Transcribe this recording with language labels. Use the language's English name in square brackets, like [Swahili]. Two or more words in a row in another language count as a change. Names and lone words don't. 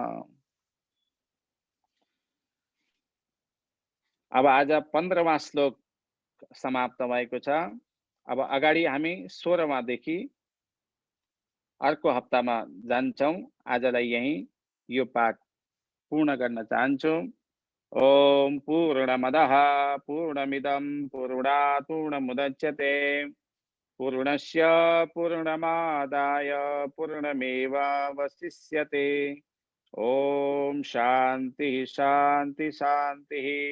[Nepali] अब आज 15वां श्लोक समाप्त भएको छ। अब अगाडि हामी 16वां देखि अर्को हप्तामा जान्छौं। आजलाई यही यो पाठ पूर्ण गर्न चाहन्छु। [Sanskrit] ओम पूर्णमदः पूर्णमिदं पूर्णात् पूर्णमुदच्यते पूर्णस्य पूर्णमादाय पूर्णमेवावशिष्यते। ओम शांति शांति शांति।